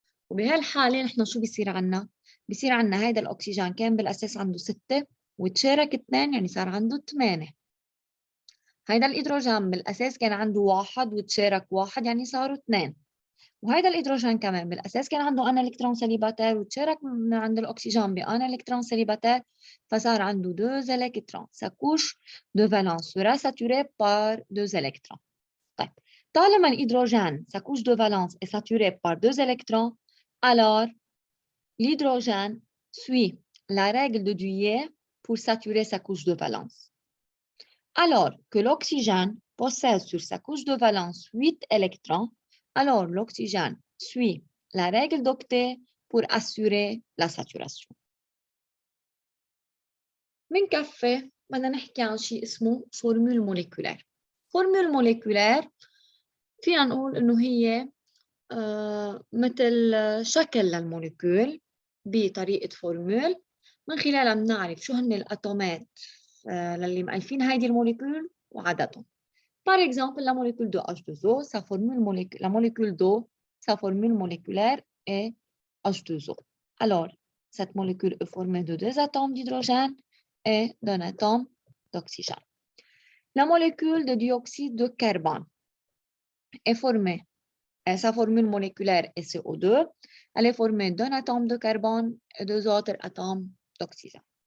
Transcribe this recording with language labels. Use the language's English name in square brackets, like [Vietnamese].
[Arabic] وبهالحاله نحن شو بيصير عنا؟ بيصير عنا هيدا الاكسجين كان بالاساس عنده 6 وتشارك 2 يعني صار عنده 8. هيدا الهيدروجين بالاساس كان عنده 1 وتشارك 1 يعني صاروا 2. وهيدا الهيدروجين كمان بالاساس كان عنده ان الكترون سليباتير وتشارك من عند الاكسجين بان الكترون سليباتير فصار عنده 2 électrons. [French] Sa couche de valence sera saturée par 2 électrons. [Arabic] طيب طالما الهيدروجين [French] sa couche de valence est saturée par 2 électrons, alors l'hydrogène suit la règle de Dewey pour saturer sa couche de valence. Alors que l'oxygène possède sur sa couche de valence 8 électrons, alors l'oxygène suit la règle d'Octet pour assurer la saturation. [Arabic] من كفة بدنا نحكي عن شيء اسمه فورمول موليكولير. فورمول موليكولير فينا نقول إنه هي مثل شكل للموليكول بطريقة فورمول من خلالها بنعرف شو هن الأتومات للي مؤلفين هيدي الموليكول وعددهم. [French] Par exemple, la molécule de H2O, la molécule d'eau, sa formule moléculaire est H2O. Alors, cette molécule est formée de 2 atomes d'hydrogène et d'un atome d'oxygène. La molécule de dioxyde de carbone est formée, sa formule moléculaire est CO2, elle est formée d'un atome de carbone et 2 autres atomes d'oxygène.